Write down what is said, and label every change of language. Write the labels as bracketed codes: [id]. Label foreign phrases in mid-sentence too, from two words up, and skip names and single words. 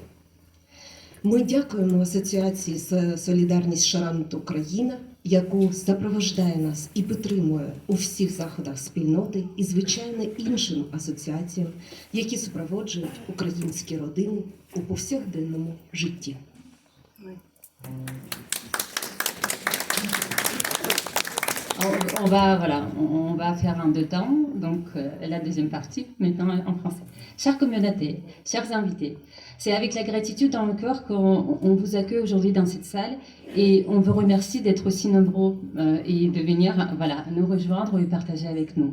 [uk] Ми дякуємо Асоціації «Солідарність Шарант Україна», яку супроводжує нас і підтримує у всіх заходах спільноти, і, звичайно, іншим асоціаціям, які супроводжують українські родини у повсякденному житті. [fr] On va faire un deux temps, donc la deuxième partie, maintenant en français. Chère communauté, chers invités, c'est avec la gratitude dans le cœur qu'on vous accueille aujourd'hui dans cette salle et on vous remercie d'être aussi nombreux et de venir nous rejoindre et partager avec nous.